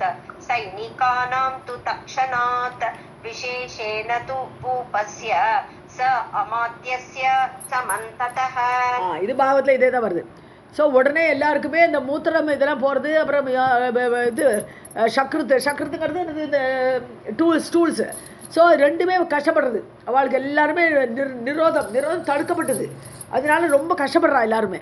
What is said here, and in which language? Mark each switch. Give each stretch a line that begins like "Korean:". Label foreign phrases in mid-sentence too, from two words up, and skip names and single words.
Sanskrit: सैनिकानां तु तक्षणात् विशेषेण तु भूपस्य स अमात्यस्य समन्ततः.
Tamil: இது பாகவத்தில் இதே தான் வருது. ஸோ உடனே எல்லாருக்குமே இந்த மூத்திரம் இதெல்லாம் போகிறது, அப்புறம் இது சக்ருத்துங்கிறது இந்த டூல்ஸு. ஸோ ரெண்டுமே கஷ்டப்படுறது, அவளுக்கு எல்லாருமே நிரோதம் தடுக்கப்பட்டது, அதனால ரொம்ப கஷ்டப்படுறா எல்லாருமே.